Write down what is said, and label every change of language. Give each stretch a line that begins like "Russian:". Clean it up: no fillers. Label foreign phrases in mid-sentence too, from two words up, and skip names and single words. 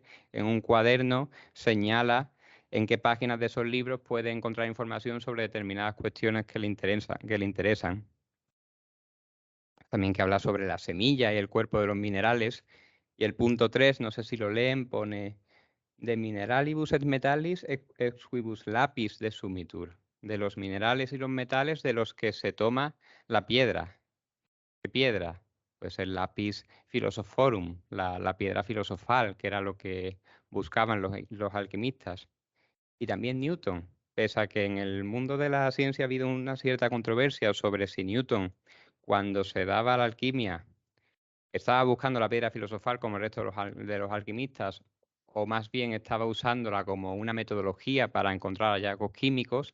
Spanish: En un cuaderno señala en qué páginas de esos libros puede encontrar información sobre determinadas cuestiones que le interesan. También que habla sobre la semilla y el cuerpo de los minerales. Y el punto 3, no sé si lo leen, pone
Latin: de mineralibus et metallis ex quibus lapis de sumitur.
Spanish: De los minerales y los metales de los que se toma la piedra. ¿Qué piedra? Pues el
Latin: lapis philosophorum,
Spanish: la piedra filosofal, que era lo que buscaban los alquimistas. Y también Newton, pese a que en el mundo de la ciencia ha habido una cierta controversia sobre si Newton, cuando se daba la alquimia, estaba buscando la piedra filosofal como el resto de los alquimistas, o más bien estaba usándola como una metodología para encontrar hallazgos químicos.